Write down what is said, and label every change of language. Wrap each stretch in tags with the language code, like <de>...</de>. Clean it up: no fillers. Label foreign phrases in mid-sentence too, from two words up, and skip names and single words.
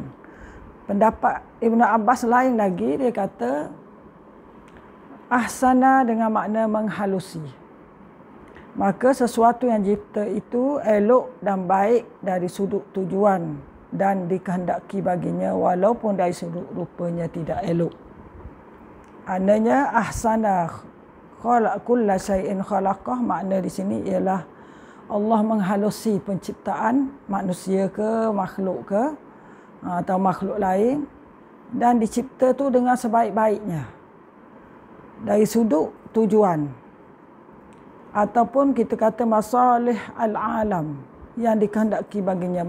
<ms>Pendapat Ibnu Abbas lain lagi, dia kata ahsana dengan makna menghalusi. Maka sesuatu yang dicipta itu elok dan baik dari sudut tujuan dan dikehendaki baginya walaupun dari sudut rupanya tidak elok.</ms> <ar>Maknanya أحسن كل شيء خلقه,</ar> <ms>makna di sini ialah Allah menghalusi penciptaan manusia ke makhluk ke atau makhluk lain dan dicipta tu dengan sebaik-baiknya dari sudut tujuan ataupun kita kata</ms> <ar>مصالح العالم</ar> <ms>yang dikehendaki baginya.</ms>